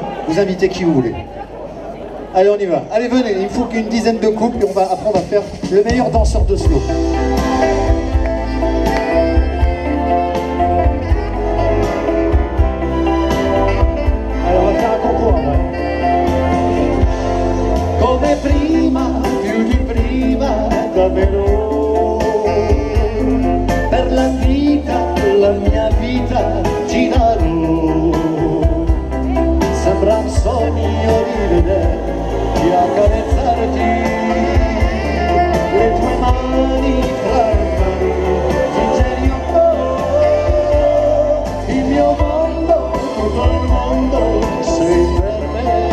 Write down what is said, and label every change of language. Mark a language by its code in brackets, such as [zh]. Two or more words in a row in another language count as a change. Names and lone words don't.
[fr] Vous invitez qui vous voulez. Allez, on y va. Allez, venez, il faut qu'une dizaine de couples, et après on va faire le meilleur danseur de slow. Alors on va faire un concours après. [it] Come prima, più di prima, davvero. Per la mia vita ti darò. Sembra un sogno rivederti, accarezzarti, le tue mani fra le mani, fingere il mio mondo, tutto il mondo sei per me.